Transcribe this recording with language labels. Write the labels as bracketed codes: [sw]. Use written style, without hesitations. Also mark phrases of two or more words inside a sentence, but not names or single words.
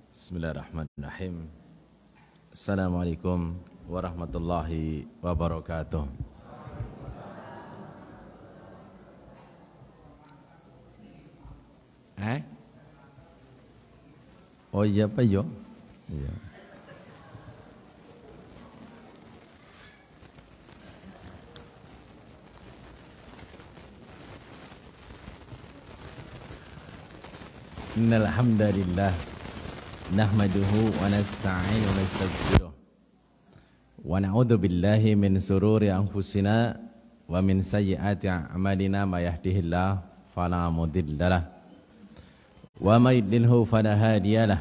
[ar] بسم الله الرحمن الرحيم. السلام عليكم ورحمة الله وبركاته. [jv] Oh iya Pak yo. Iya. [ar] إن الحمد لله نحمده ونستعينه ونستغفره ونعوذ بالله من شرور أنفسنا ومن سيئات أعمالنا من يهده الله فلا مضل له ومن يضلل فلا هادي له.